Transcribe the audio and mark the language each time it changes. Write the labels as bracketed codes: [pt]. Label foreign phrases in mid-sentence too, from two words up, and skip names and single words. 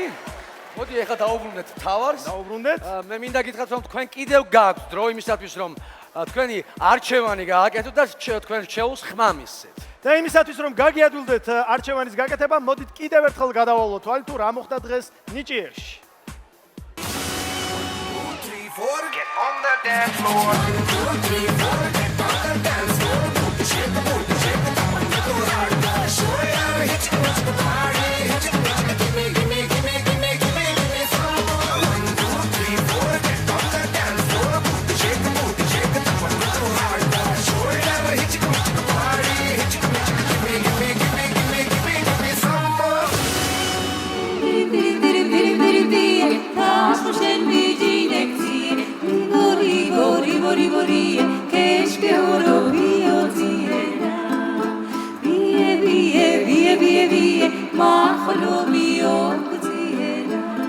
[ka] მოდი ახლა დაუბრუნდეთ თავს. დაუბრუნდეთ. მე მინდა გითხრათ რომ თქვენ კიდევ გაქვთ დრო იმისათვის რომ თქვენი არჩევანი გააკეთოთ და თქვენ რჩეულს ხმა მისცეთ. და იმისათვის რომ გაგიადვილდეთ არჩევანის გაკეთება, მოდით კიდევ ერთხელ გადავალოთ თვალი თუ რა მოხდა დღეს ნიჭიერში. [en] Get on the dance floor. 2, 3, 4, get on the dance floor. Shake the booty, shake the bum, make it hard. Show ya, hit you with the party, hit you with the gimme, gimme, gimme, gimme, gimme, gimme some more. 1, 2, 3, 4, get on the dance floor. Shake the booty, shake the bum, make it hard. Show ya, hit you with the party, hit you with the gimme, gimme, gimme, gimme, gimme, gimme some more. Keşke oro biyotiera, vie, mahlo biyotiera.